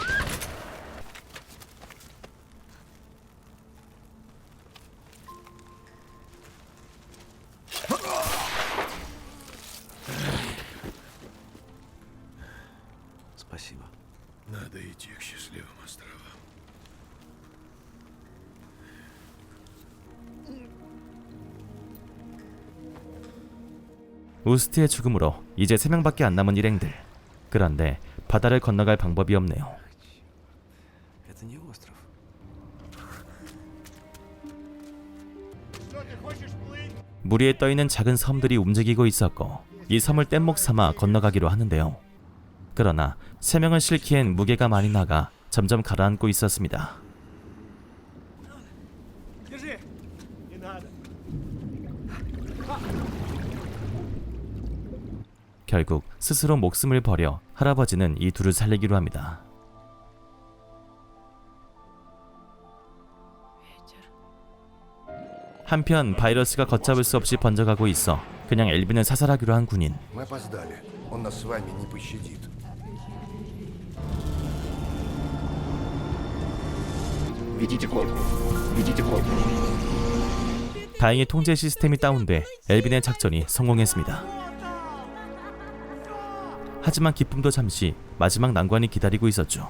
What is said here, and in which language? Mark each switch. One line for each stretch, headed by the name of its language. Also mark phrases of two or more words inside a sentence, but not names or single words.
Russian: Спасибо. Надо идти к счастливым островам.
Korean: 우스트의 죽음으로 이제 3명밖에 안 남은 일행들. 그런데 바다를 건너갈 방법이 없네요.
Russian: Это не остров.
Korean: 물 위에 떠있는 작은 섬들이 움직이고 있었고 이 섬을 뗏목 삼아 건너가기로 하는데요. 그러나 3명을 싣기엔 무게가 많이 나가 점점 가라앉고 있었습니다.
Russian: Держи! Не надо!
Korean: 결국 스스로 목숨을 버려 할아버지는 이 둘을 살리기로 합니다. 한편 바이러스가 걷잡을 수 없이 번져가고 있어 그냥 엘빈을 사살하기로 한 군인.
Russian: Мы опоздали. Он нас с вами не пощадит.
Korean: 다행히 통제 시스템이 다운돼 엘빈의 작전이 성공했습니다. 하지만 기쁨도 잠시, 마지막 난관이 기다리고 있었죠.